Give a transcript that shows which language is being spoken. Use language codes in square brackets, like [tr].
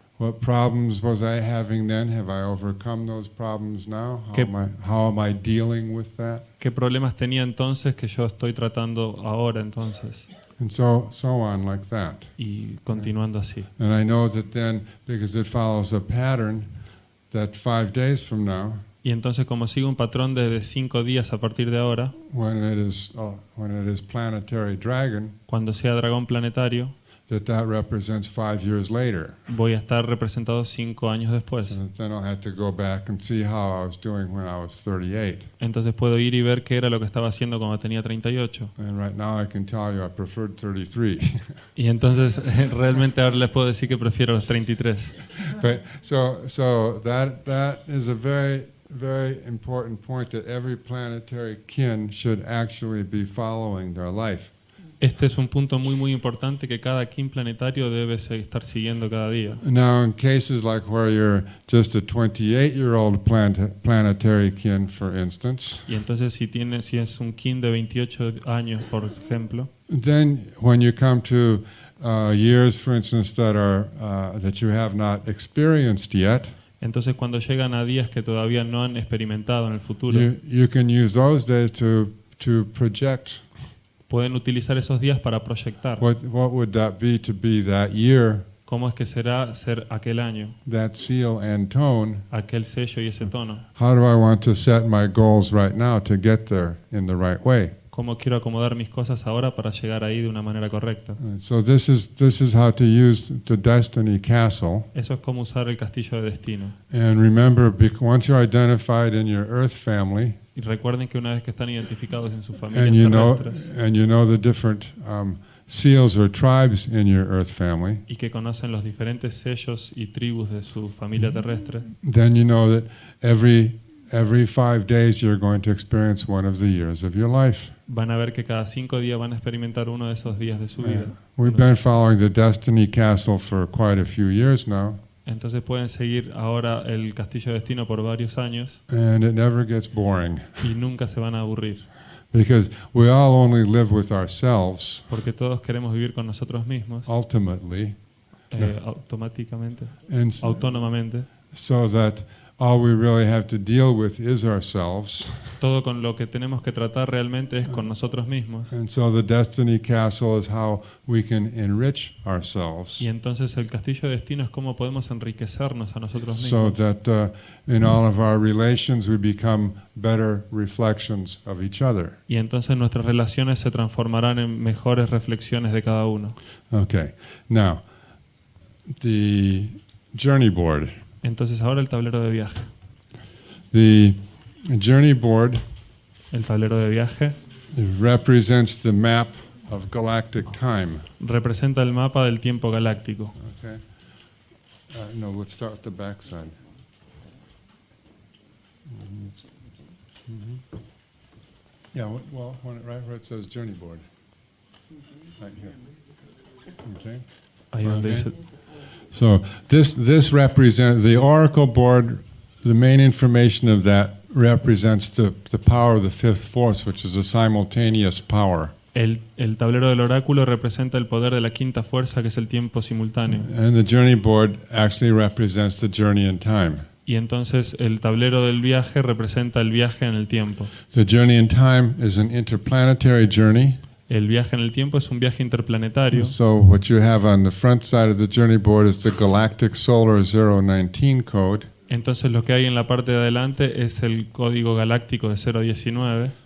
[en] What problems was I having then? Have I overcome those problems now? How am I dealing with that? [es] ¿Qué problemas tenía entonces que yo estoy tratando ahora entonces? [en] And so on like that. [es] Y continuando así. [en] And I know that then, because it follows a pattern, that 5 days from now, [es] Y entonces, como sigue un patrón de 5 días a partir de ahora, [en] when it is planetary dragon, [es] cuando sea dragón planetario, [en] that represents 5 years later. [es] voy a estar representado 5 años después. [en] So then I'll have to go back and see how I was doing when I was 38. [es] Entonces puedo ir y ver qué era lo que estaba haciendo cuando tenía 38. [en] And right now I can tell you I preferred 33. [es] Y entonces realmente ahora les puedo decir que prefiero los 33. [en] But so that is a very, very important point, that every planetary kin should actually be following their life. [es] Este es un punto muy importante que cada kin planetario debe estar siguiendo cada día. [en] Now, in cases like where you're just a 28-year-old planetary kin, for instance, [es] Y entonces si es un kin de 28 años, por ejemplo, [en] then when you come to years, for instance, that you have not experienced yet, [es] entonces cuando llegan a días que todavía no han experimentado en el futuro, [en] you can use those days to project. [es] pueden utilizar esos días para proyectar [en] What would that be to be that year, [es] cómo es que será ser aquel año, [en] that seal and tone? [es] aquel sello y ese tono. [en] How do I want to set my goals right now to get there in the right way? [es] Cómo quiero acomodar mis cosas ahora para llegar ahí de una manera correcta. [en] So this is how to use the destiny castle. [es] Eso es como usar el castillo de destino. [en] And remember, once you're identified in your earth family, [es] Y recuerden que una vez que están identificados en sus [en] and [es] familias terrestres [en] you know the different seals or tribes in your earth family, [es] y que conocen los diferentes sellos y tribus de su familia terrestre, [en] then you know that every 5 days you're going to experience one of the years of your life. [es] van a ver que cada 5 días van a experimentar uno de esos días de su vida. [en] We've been following the destiny castle for quite a few years now, [es] Entonces pueden seguir ahora el castillo de destino por varios años [en] and it never gets boring [es] y nunca se van a aburrir, [en] because we all only live with ourselves [es] porque todos queremos vivir con nosotros mismos [en] ultimately, [es] automáticamente, [en] and [es] autónomamente. [en] so that all we really have to deal with is ourselves. [es] Todo con lo que tenemos que tratar realmente es con nosotros mismos. [en] And so the destiny castle is how we can enrich ourselves, [es] Y entonces el castillo de destino es cómo podemos enriquecernos a nosotros [en] so [es] mismos. [en] that in all of our relations we become better reflections of each other. [es] Y entonces nuestras relaciones se transformarán en mejores reflexiones de cada uno. [en] Okay, now the journey board. [es] Entonces ahora el tablero de viaje. [en] The journey board [es] El tablero de viaje [en] represents the map of galactic time. [es] representa el mapa del tiempo galáctico. [en] Okay. No, we'll start with the back side. Yeah, well, right where it says journey board. Right here. Okay. [es] Ahí donde [en] Okay. [es] dice. [en] So this represents the oracle board. The main information of that represents the power of the fifth force, which is a simultaneous power. [es] El tablero del oráculo representa el poder de la quinta fuerza, que es el tiempo simultáneo. [en] And the journey board actually represents the journey in time. [es] Y entonces el tablero del viaje representa el viaje en el tiempo. [en] The journey in time is an interplanetary journey. [es] El viaje en el tiempo es un viaje interplanetario. [en] So what you have on the front side of the journey board is the Galactic Solar 019 code, [es] Entonces lo que hay en la parte de adelante es el código galáctico de 019